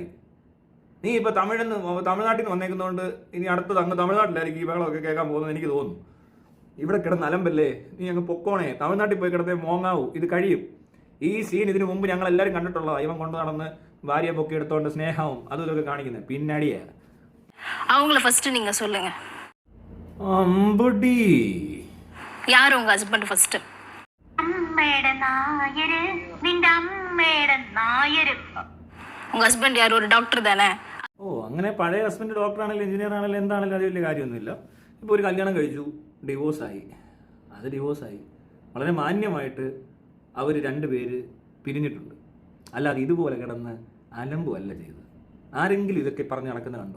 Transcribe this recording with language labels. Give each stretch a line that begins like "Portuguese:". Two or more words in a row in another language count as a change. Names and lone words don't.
Malayalam: നീ ഇപ്പോൾ തമിഴ്നാട്ടിൽ നിന്ന് വന്നേക്കുന്നതുകൊണ്ട് ഇനി അടുത്തത് അങ്ങ് തമിഴ്നാട്ടിലായിരിക്കും ഈ ബഹളമൊക്കെ കേൾക്കാൻ പോകുന്നത് എനിക്ക് തോന്നുന്നു. ഇവിടെ കിടന്ന് അലമ്പല്ലേ, നീ അങ്ങ് പൊക്കോണേ, തമിഴ്നാട്ടിൽ പോയി കിടന്നേ മോങ്ങാവൂ. ഇത് കഴിയും. ഈ സീൻ ഇതിനു മുമ്പ് ഞങ്ങൾ എല്ലാവരും കണ്ടിട്ടുള്ളതാണ്. ഇവൻ കൊണ്ടു നടന്ന് ഭാര്യയെ പൊക്കി എടുത്തോണ്ട് സ്നേഹവും അതും ഇതൊക്കെ കാണിക്കുന്നത്. പിന്നടിയാ
Tamil: அவங்கள ஃபர்ஸ்ட் நீங்க சொல்லுங்க.
Malayalam: അമ്പടി,
Tamil: யார் உங்க
English: husband first?
Malayalam: അമ്മേട നായര്, നിന്റെ അമ്മേട നായര്.
Tamil: உங்க ஹஸ்பண்ட் யார்? ஒரு டாக்டர் தானே?
Malayalam: ഓ, അങ്ങനെ പഴയ
English: husband doctor
Malayalam: ആണെങ്കിലും എഞ്ചിനീയർ ആണെങ്കിലും എന്താണെങ്കിലും അത് വലിയ കാര്യമൊന്നുമില്ല. ഇപ്പോൾ ഒരു കല്യാണം കഴിച്ചു, ഡിവോഴ്സായി. അത് ഡിവോഴ്സായി. വളരെ മാന്യമായിട്ട് അവർ രണ്ടുപേര് പിരിഞ്ഞിട്ടുണ്ട്. അല്ലാതെ ഇതുപോലെ കിടന്ന് അലമ്പുമല്ല ചെയ്തത്. ആരെങ്കിലും ഇതൊക്കെ പറഞ്ഞ് നടക്കുന്നത് കണ്ടോ?